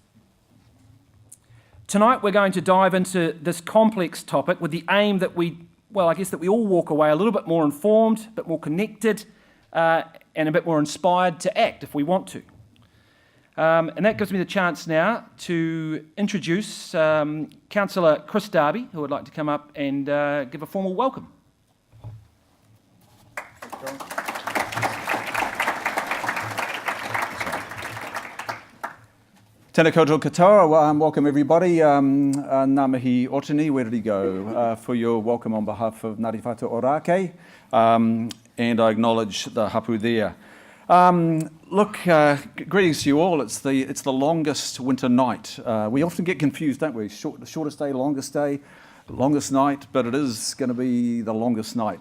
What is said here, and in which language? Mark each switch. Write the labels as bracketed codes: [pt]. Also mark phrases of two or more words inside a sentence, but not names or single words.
[en] Tonight we're going to dive into this complex topic with the aim that we all walk away a little bit more informed, a bit more connected, and a bit more inspired to act if we want to. And that gives me the chance now to introduce Councillor Chris Darby, who would like to come up and give a formal welcome. [mi] Tēnā koutou katoa, [en] welcome everybody. [mi] Ngā mihi Otini, [en] where did he go? For your welcome on behalf of Ngāti Whātua Ōrākei, and I acknowledge the hapu there. Greetings to you all. It's the longest winter night. We often get confused, don't we? The shortest day, longest night, but it is going to be the longest night.